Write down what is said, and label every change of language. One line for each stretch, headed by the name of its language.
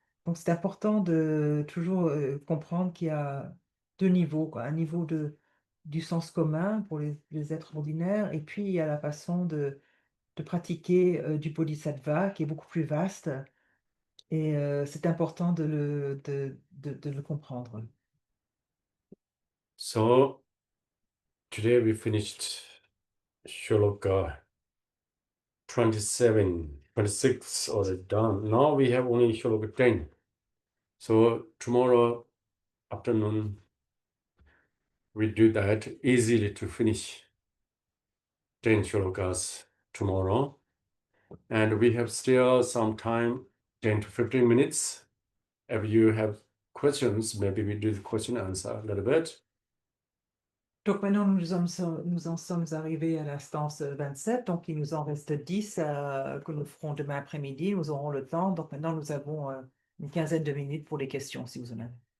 French: Donc c'est important de toujours comprendre qu'il y a deux niveaux, quoi. Un niveau du sens commun pour les êtres ordinaires, et puis il y a la façon de pratiquer du bodhisattva qui est beaucoup plus vaste, et c'est important de le comprendre.
English: So today we finished Shloka 27, 26 already done. Now we have only Shloka 10. So tomorrow afternoon, we do that easily to finish 10 shlokas tomorrow. And we have still some time, 10 to 15 minutes. If you have questions, maybe we do the question answer a little bit.
French: Donc maintenant, nous en sommes arrivés à l'instance 27, donc il nous en reste 10 que nous ferons demain après-midi. Nous aurons le temps. Donc maintenant, nous avons une quinzaine de minutes pour les questions, si vous en avez.